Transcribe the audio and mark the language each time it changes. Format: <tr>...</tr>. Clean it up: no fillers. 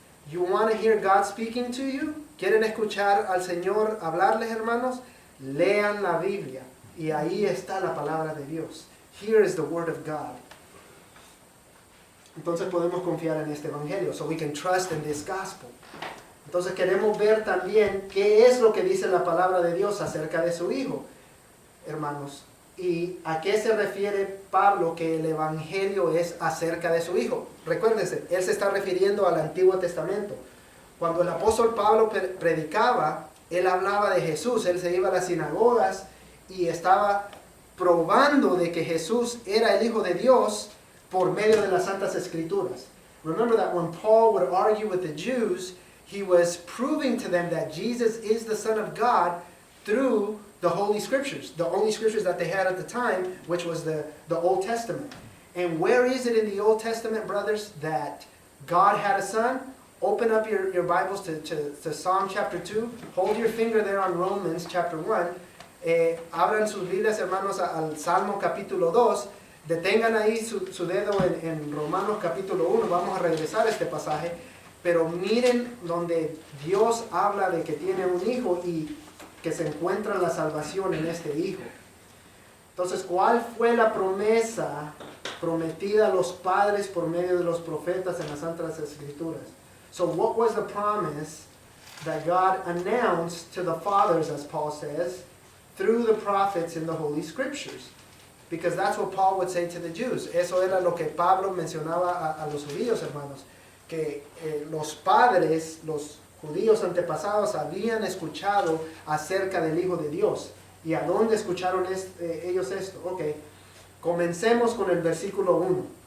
<en>You want to hear God speaking to you?</en> <es>¿Quieren escuchar al Señor hablarles, hermanos? Lean la Biblia. Y ahí está la palabra de Dios.</es> <en>Here is the word of God.</en> <es>Entonces podemos confiar en este evangelio.</es> <en>So we can trust in this gospel.</en> <es>Entonces queremos ver también qué es lo que dice la palabra de Dios acerca de su Hijo, hermanos. ¿Y a qué se refiere Pablo que el evangelio es acerca de su Hijo? Recuérdense, él se está refiriendo al Antiguo Testamento. Cuando el apóstol Pablo predicaba, él hablaba de Jesús. Él se iba a las sinagogas y estaba probando de que Jesús era el Hijo de Dios por medio de las Santas Escrituras.</es> <en>Remember that when Paul would argue with the Jews, he was proving to them that Jesus is the Son of God through the Holy Scriptures, the only Scriptures that they had at the time, which was the Old Testament. And where is it in the Old Testament, brothers, that God had a son? Open up your Bibles to Psalm chapter 2. Hold your finger there on Romans chapter 1.</en> <es>Abran sus Biblias, hermanos, al Salmo capítulo 2. Detengan ahí su dedo en Romanos capítulo 1. Vamos a regresar a este pasaje. Pero miren donde Dios habla de que tiene un hijo y que se encuentra la salvación en este hijo. Entonces, ¿cuál fue la promesa prometida a los padres por medio de los profetas en las Santas Escrituras?</es> <en>So what was the promise that God announced to the fathers, as Paul says, through the prophets in the Holy Scriptures? Because that's what Paul would say to the Jews.</en> <es>Eso era lo que Pablo mencionaba a los judíos, hermanos. Que los padres, los judíos antepasados habían escuchado acerca del Hijo de Dios. ¿Y a dónde escucharon ellos esto? Ok, comencemos con el versículo 1.</es>